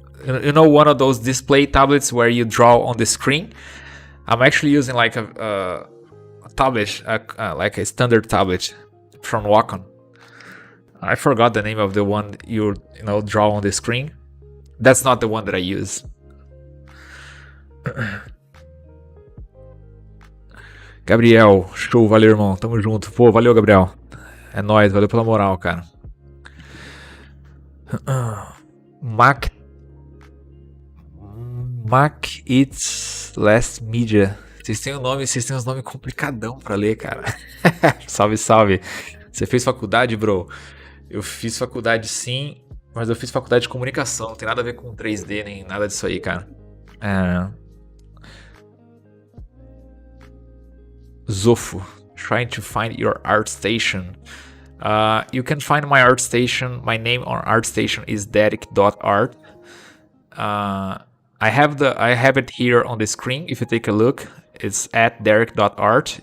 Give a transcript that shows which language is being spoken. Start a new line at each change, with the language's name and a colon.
English: You know, one of those display tablets where you draw on the screen. I'm actually using like a tablet, like a standard tablet from Wacom. I forgot the name of the one you know draw on the screen. That's not the one that I use.
Portuguese: Gabriel, show, valeu, irmão. Tamo junto. Pô, valeu, Gabriel. É nóis, valeu pela moral, cara.
English: Mac It's Last Media.
Portuguese: Vocês têm uns nomes complicadão pra ler, cara. Salve, salve. Você fez faculdade, bro? Eu fiz faculdade sim, mas eu fiz faculdade de comunicação. Não tem nada a ver com 3D nem nada disso aí, cara.
English: Zofo, trying to find your ArtStation. You can find my ArtStation. My name on ArtStation is Deryck.art. I have it here on the screen. If you take a look, it's at Deryck.art.